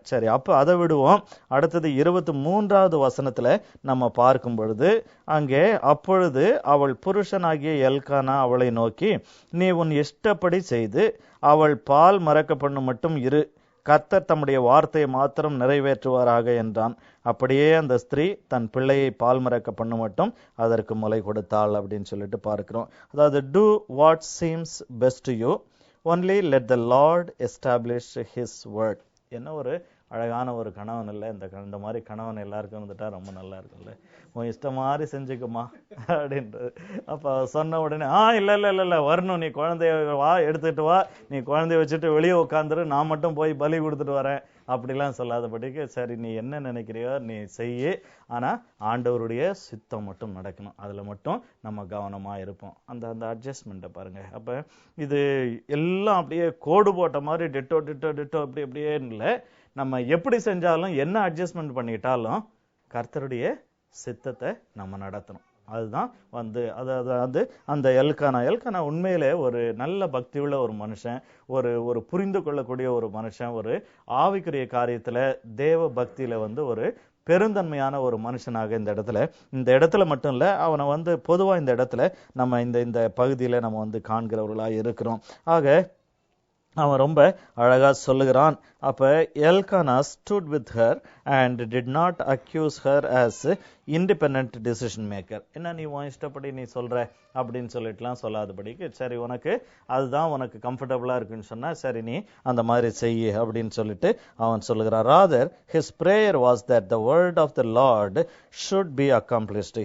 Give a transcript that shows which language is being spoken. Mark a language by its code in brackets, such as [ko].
[ta] சரி, அப்ப அதை விடுவோம். அடுத்தது 23வது வசனத்துல நம்ம பார்க்கும் பொழுது அங்கே, அப்பொழுது அவள் புருஷனாகிய எல்கானா அவளை நோக்கி, நீ உன் இஷ்டப்படி செய்து அவள் பால் மறக்க பண்ணு மட்டும் இரு, கர்த்தர் தம்முடைய வார்த்தையை மாத்திரம் நிறைவேற்றுவாராக என்றான். அப்படியே அந்த ஸ்திரீ தன் பிள்ளையை பால் மறக்க பண்ணு மட்டும் அதற்கு முலை கொடுத்தாள் அப்படின்னு சொல்லிட்டு பார்க்கிறோம். அதாவது [en] do what seems best to you, only let the Lord establish his word. [ta] என்ன ஒரு அழகான ஒரு கணவன் இல்லை இந்த மாதிரி கணவன் எல்லாருக்கும் வந்துட்டா ரொம்ப நல்லா இருக்கும்ல. உன் இஷ்டம் மாதிரி செஞ்சுக்குமா அப்படின்றது. அப்ப சொன்ன உடனே இல்ல வரணும், நீ குழந்தைய வா, எடுத்துட்டு வா, நீ குழந்தைய வச்சுட்டு வெளியே உட்காந்துரு, நான் மட்டும் போய் பலி கொடுத்துட்டு வரேன் அப்படிலாம் சொல்லாதபடிக்கு, சரி நீ என்ன நினைக்கிறியோ நீ செய்ய, ஆனா ஆண்டவருடைய சித்தம் மட்டும் நடக்கணும், அதுல மட்டும் நம்ம கவனமா இருப்போம். அந்த அட்ஜஸ்ட்மெண்ட்டை பாருங்க. அப்ப இது எல்லாம் அப்படியே கோடு போட்ட மாதிரி டிட்டோ டிட்டோ டிட்டோ அப்படி அப்படியே இல்லை. நம்ம எப்படி செஞ்சாலும் என்ன அட்ஜஸ்ட்மெண்ட் பண்ணிட்டாலும் கர்த்தருடைய சித்தத்தை நம்ம நடத்தணும். அதுதான் வந்து அதாவது அந்த எல்கானா உண்மையிலே ஒரு நல்ல பக்தி உள்ள ஒரு மனுஷன், ஒரு புரிந்து கொள்ளக்கூடிய ஒரு மனுஷன், ஒரு ஆவிக்குரிய காரியத்துல தேவ பக்தியில வந்து ஒரு பெருந்தன்மையான ஒரு மனுஷனாக இந்த இடத்துல மட்டும் இல்ல, அவனை வந்து பொதுவா இந்த இடத்துல நம்ம இந்த பகுதியில நம்ம வந்து காண்கிறவர்களா இருக்கிறோம். ஆக அவன் ரொம்ப அழகா சொல்லுகிறான். அப்ப [en] Elkanah stood with her and did not accuse her as independent decision maker. [ta] என்ன நீ உன் இஷ்டப்படி நீ சொல்ற அப்படின்னு சொல்லிட்டுலாம் சொல்லாதபடிக்கு, சரி உனக்கு அதுதான் உனக்கு கம்ஃபர்டபுளா இருக்குன்னு சொன்னா சரி நீ அந்த மாதிரி செய்ய அப்படின்னு சொல்லிட்டு அவன் சொல்லுகிறான். [en] Rather his prayer was that the word of the Lord should be accomplished.